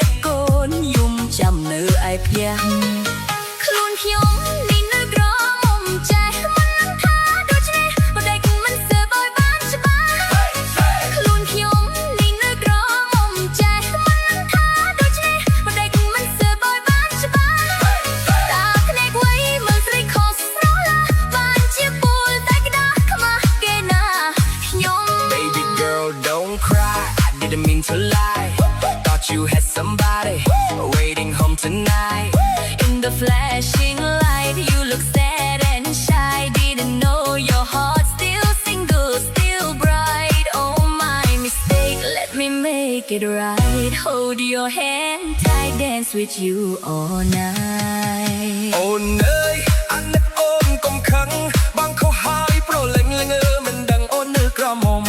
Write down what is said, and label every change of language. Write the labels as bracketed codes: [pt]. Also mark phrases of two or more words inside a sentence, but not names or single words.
[km] កកូនយំចាំនៅឯផ្ទះខ្លួនខ្ញុំនេះនៅក្រមុំចេះមិននឹងថាដូច្នេះបដិកមិនសើបឲ្យបានច្បាស់ខ្លួនខ្ញុំនេះនៅក្រមុំចេះមិននឹងថាដូច្នេះបដិកមិនសើបឲ្យបានច្បាស់តាភ្នែកវៃមើលស្រីខុសស្រឡះបានជាពូលតែក្តាស់ខ្មាស់គេណាខ្ញុំ [en] Baby girl don't cry I didn't mean to lie Thought you had somebody waiting home tonight In the flashing light, you look sad and shy. Didn't know your heart still single, still bright. Oh, my mistake, let me make it right. Hold your hand tight, dance with you all night. [km] អូនអើយអាណិតអូនកុំខឹងបងខុសហើយប្រលេងល្ងើមិនដឹងអូននៅក្រមុំ